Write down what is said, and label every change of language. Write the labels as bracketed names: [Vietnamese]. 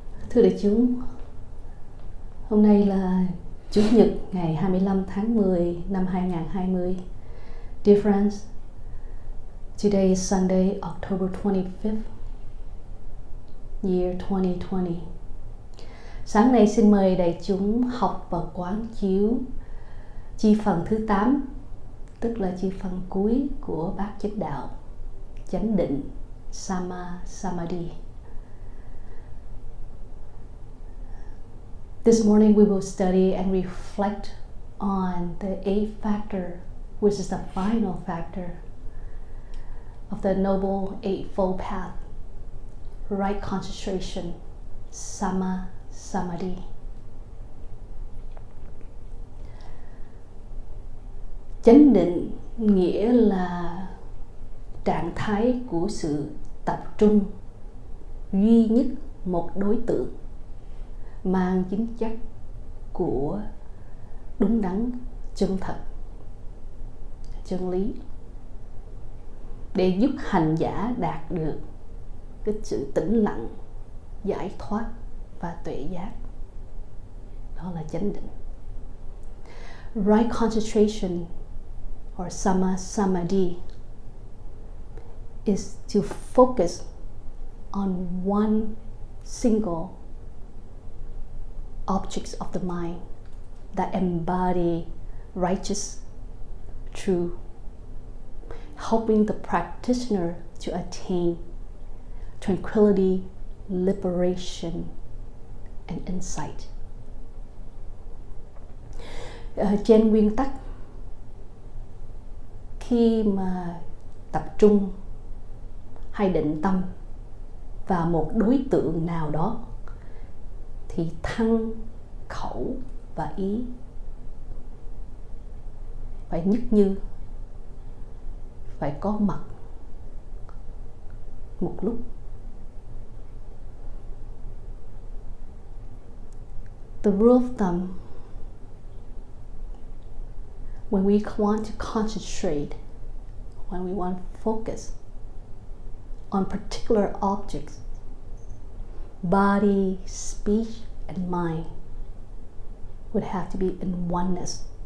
[Vietnamese] Thưa đại chúng, hôm nay là Chủ nhật ngày 25 tháng 10 năm 2020. [English] Dear friends, today is Sunday, October 25th, year 2020. [Vietnamese] Sáng nay xin mời đại chúng học và quán chiếu chi phần thứ 8, tức là chi phần cuối của bát chánh đạo, chánh định, Samadhi. [English] This morning we will study and reflect on the eighth factor, which is the final factor of the Noble Eightfold Path, right concentration, Samadhi. [Vietnamese] Chánh định nghĩa là trạng thái của sự tập trung duy nhất một đối tượng, mang tính chất của đúng đắn, chân thật, chân lý, để giúp hành giả đạt được cái sự tĩnh lặng, giải thoát và tuệ giác. Đó là chánh định. [English] Right concentration or Samadhi is to focus on one single objects of the mind that embody righteous truth, helping the practitioner to attain tranquility, liberation, and insight. [Vietnamese] Trên nguyên tắc, khi mà tập trung hay định tâm vào một đối tượng nào đó, thì thân, khẩu và ý phải nhất như, phải có mặt một lúc. [English] The rule of thumb, when we want to concentrate, when we want to focus on particular objects, body, speech, and mind would have to be in oneness